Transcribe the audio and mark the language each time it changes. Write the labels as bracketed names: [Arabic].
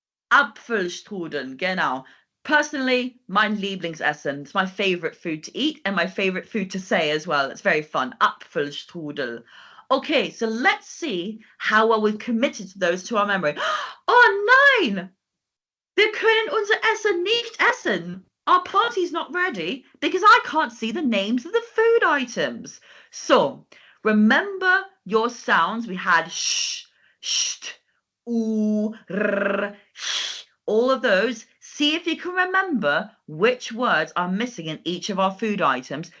[German] Apfelstrudel, genau. [English] Personally, [German] mein Lieblingsessen. [English] It's my favorite food to eat and my favorite food to say as well. It's very fun. Apfelstrudel. Okay, so let's see how well we've committed to those to our memory. [German] Oh nein! Wir können unser Essen nicht essen. [English] Our party's not ready because I can't see the names of the food items. So, remember your sounds. We had sh, sht, oo, r, sh, all of those. See if you can remember which words are missing in each of our food items.